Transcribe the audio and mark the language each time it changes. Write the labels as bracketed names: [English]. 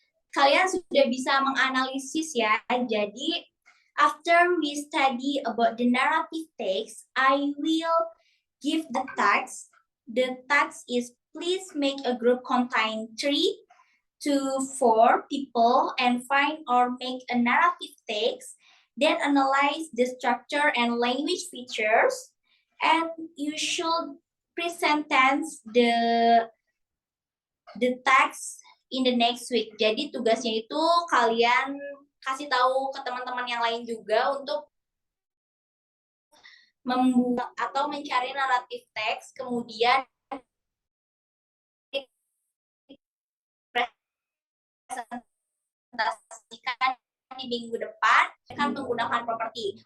[Indonesian] Kalian sudah bisa menganalisis ya. Jadi, [English] after we study about the narrative text, I will give the task. The task is please make a group contain 3 to 4 people and find or make a narrative text. Then analyze the structure and language features. And you should present tense the text in the next week. [Indonesian] Jadi tugasnya itu kalian kasih tahu ke teman-teman yang lain juga untuk membuat atau mencari naratif teks, kemudian presentasikan di minggu depan akan menggunakan properti.